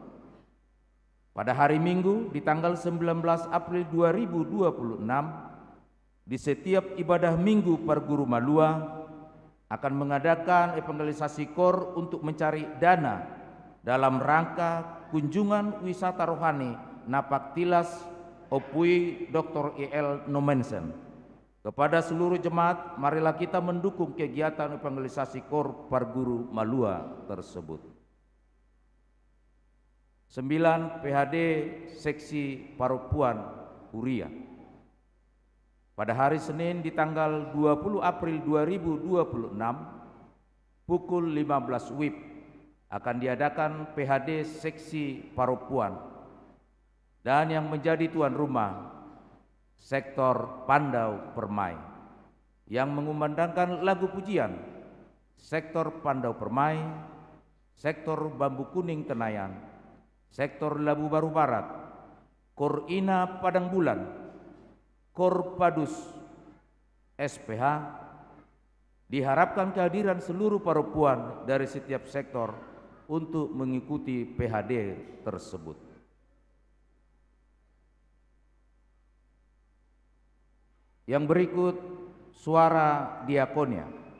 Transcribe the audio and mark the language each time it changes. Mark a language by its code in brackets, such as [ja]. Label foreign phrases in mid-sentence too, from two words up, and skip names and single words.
[id] Pada hari Minggu di tanggal 19 April 2026, di setiap ibadah Minggu Parguru Malua akan mengadakan evangelisasi KOR untuk mencari dana dalam rangka kunjungan wisata rohani Napak Tilas Opui Dr. E.L. Nomensen. Kepada seluruh jemaat, marilah kita mendukung kegiatan evangelisasi KOR Parguru Malua tersebut. 9. PHD Seksi Paropuan Huria. Pada hari Senin di tanggal 20 April 2026 pukul 15 WIB akan diadakan PHD Seksi Paropuan, dan yang menjadi tuan rumah sektor Pandau Permai yang mengumandangkan lagu pujian sektor Pandau Permai, sektor Bambu Kuning Tenayan, sektor Labu Baru Barat, KOR Ina Padang Bulan, KOR Padus SPH. Diharapkan kehadiran seluruh paropuan dari setiap sektor untuk mengikuti PHD tersebut. Yang berikut suara diakonia.